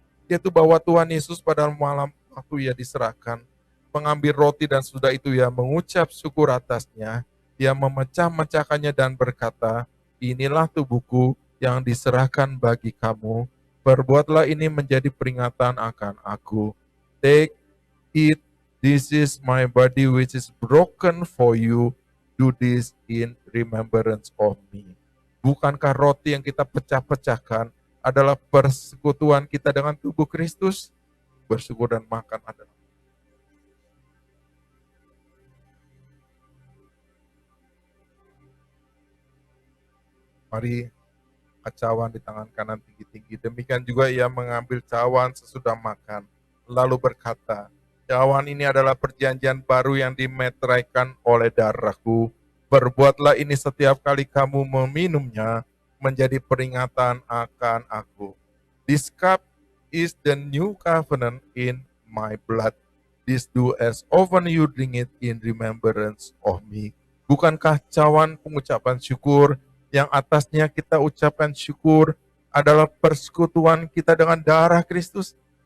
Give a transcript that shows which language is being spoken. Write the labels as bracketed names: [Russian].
[Indonesian] Yaitu bahwa Tuhan Yesus pada malam waktu ia diserahkan, mengambil roti dan sudah itu ia mengucap syukur atasnya, ia memecah-mecahkannya dan berkata, inilah tubuhku yang diserahkan bagi kamu, perbuatlah ini menjadi peringatan akan aku. [English] Take it, this is my body which is broken for you, do this in remembrance of me. [Indonesian] Bukankah roti yang kita pecah-pecahkan adalah persekutuan kita dengan tubuh Kristus? Bersyukur dan makan adalah. Mari cawan di tangan kanan tinggi-tinggi. Demikian juga ia mengambil cawan sesudah makan, lalu berkata, cawan ini adalah perjanjian baru yang dimeteraikan oleh darahku. Berbuatlah ini setiap kali kamu meminumnya, menjadi peringatan akan aku. [English] This cup is the new covenant in my blood. This do as often you drink it in remembrance of me. [Indonesian] Bukankah cawan pengucapan syukur yang atasnya kita ucapkan syukur adalah persekutuan kita dengan darah Kristus?